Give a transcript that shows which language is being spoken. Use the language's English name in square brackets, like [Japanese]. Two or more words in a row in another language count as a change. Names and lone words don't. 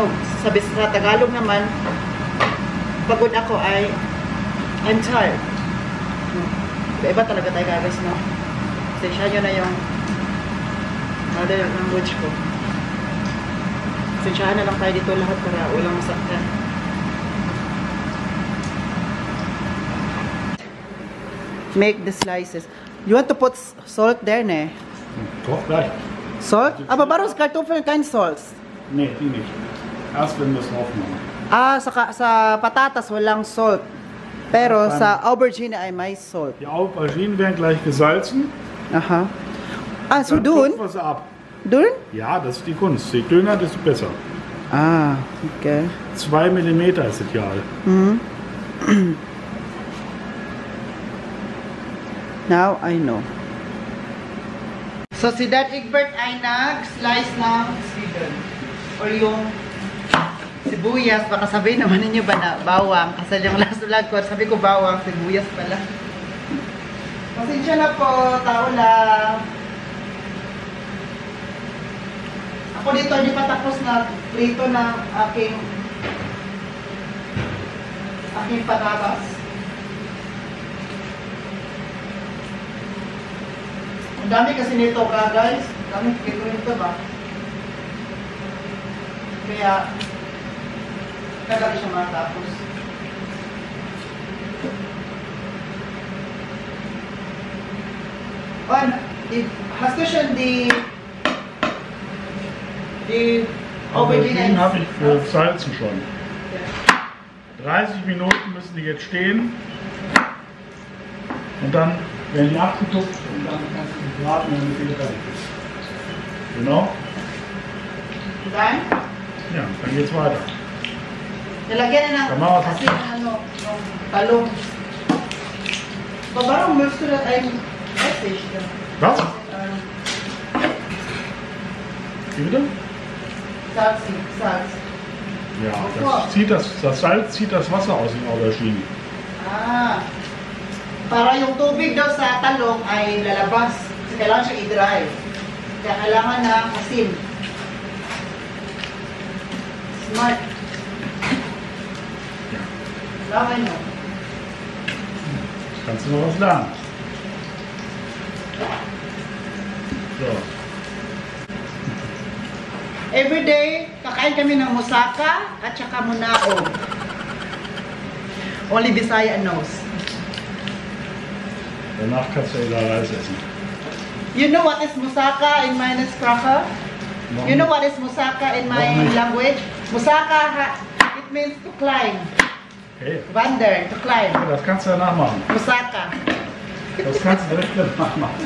[Filipino] Sa Tagalog naman, pagod ako ay [English] I'm tired. [Filipino] Iba talaga tayo guys, no? Sensya nyo na yung [English] mother language [Filipino] ko. Sensyahan na lang tayo dito lahat para walang masaktan. [English] Make the slices. You want to put salt there, [German] ne? Koch gleich. [English] Salt? [German] Aber warum Kartoffeln kein Salt? Nee, die nicht. Erst wenn wir es drauf machen. [Filipino] Sa patatas walang salt. Pero sa aubergine ay may salt. [German] Die Auberginen werden gleich gesalzen. Aha. So Dann [Filipino] dun? [German] tupfen wir sie ab. [Filipino] Dun? [German] Ja, das ist die Kunst. Je dünner, desto besser. [English] Okay. [German] 2 mm ist ideal. [English] Now I know. [Filipino] So si Dad Egbert ay nag-slice ng squidon. Or yung sibuyas. Baka sabihin naman ninyo ba na bawang. Kasi yung [English] last vlog [Filipino] ko, sabi ko bawang, sibuyas pala. Pasensya na po, tao lang. Ako dito, hindi pa tapos na prito ng aking patatas. Ang dami kasi nito ka guys. Ang dami kito nito ba? Kaya kailangan siya matapos. [German] Hast du schon die Auberginen habe ich salzen schon. 30 Minuten müssen die jetzt stehen. Und dann werden die abgetupft und dann kannst du die braten, wenn die fertig ist. Genau? Und dann? Ja, dann geht's weiter. [Filipino] Nilagyan na ng kasi talong. [German] Warum möchtest du das eigentlich Essig? Was? Wie bitte? Salz. Ja, das Salz zieht das Wasser aus den Auberginen. [Filipino] Para yung tubig daw sa talong ay lalabas. Kasi kailangan siya i-dry. Kaya kailangan na asin. Smart. Laman nyo. [German] Kannst du noch was lernen? So. Everyday, kakain kami ng moussaka at saka munaog. [English] Only Bisaya knows. [German] Danach kannst du wieder Reis essen. [English] You know what is moussaka in my Sprache? You know what is moussaka in my language? Moussaka, it means to climb. Okay. Wander, to climb. [German] Ja, das kannst du ja nachmachen. Moussaka. Das kannst du direkt nachmachen.